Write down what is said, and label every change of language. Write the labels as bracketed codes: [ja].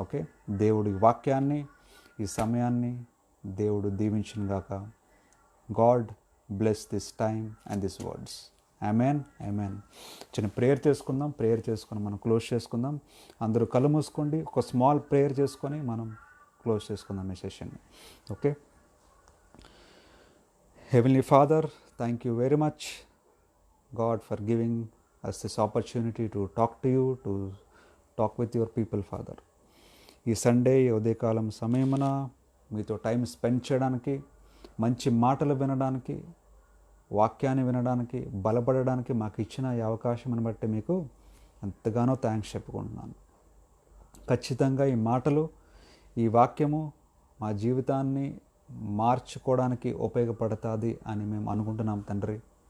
[te] Okay, దేవుడి వాక్యాన్ని, ఈ సమయాన్ని దేవుడు దీవించునుగాక. [en] God bless this time and this words. Amen, amen. [te] చిన్న ప్రేయర్ చేసుకుందాం. ప్రేయర్ చేసుకొని మనం క్లోజ్ చేసుకుందాం. అందరూ కళ్ళు మూసుకోండి. ఒక స్మాల్ ప్రేయర్ చేసుకొని మనం క్లోజ్ చేసుకుందాం ఈ సెషన్ని. Okay. [en] Heavenly Father, thank you very much, God, for giving us this opportunity to talk to you, to talk with your people, Father. [te] ఈ సండే ఉదయకాలం సమయమున మీతో టైం స్పెండ్ చేయడానికి, మంచి మాటలు వినడానికి, వాక్యాన్ని వినడానికి, బలపడడానికి మాకు ఇచ్చిన ఈ అవకాశం బట్టి మీకు ఎంతగానో థ్యాంక్స్ చెప్పుకుంటున్నాను. ఖచ్చితంగా ఈ మాటలు, ఈ వాక్యము మా జీవితాన్ని మార్చుకోవడానికి ఉపయోగపడుతుంది అని మేము అనుకుంటున్నాం తండ్రి.